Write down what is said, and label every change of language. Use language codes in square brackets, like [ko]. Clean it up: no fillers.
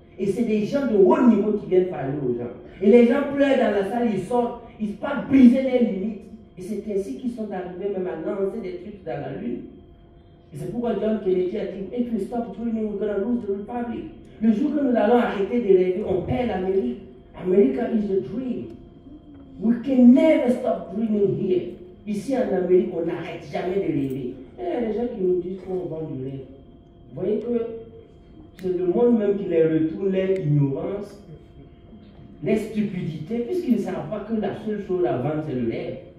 [fr] Et c'est des gens de haut niveau qui viennent parler aux gens. Et les gens pleurent dans la salle, ils sortent, ils partent briser les limites. Et c'est ainsi qu'ils sont arrivés même à lancer des trucs dans la lune. [en] Et c'est pourquoi John Kennedy a dit, if we stop dreaming, we're going to lose the republic. [fr] Le jour que nous allons arrêter de rêver, on perd l'Amérique. [en] America is a dream. We can never stop dreaming here. [fr] Ici en Amérique, on n'arrête jamais de rêver. Et il y a des gens qui nous disent qu'on vend du rêve. Vous voyez que c'est le monde même qui les retourne leur ignorance, leur stupidité, puisqu'ils ne savent pas que la seule chose à vendre, c'est le rêve.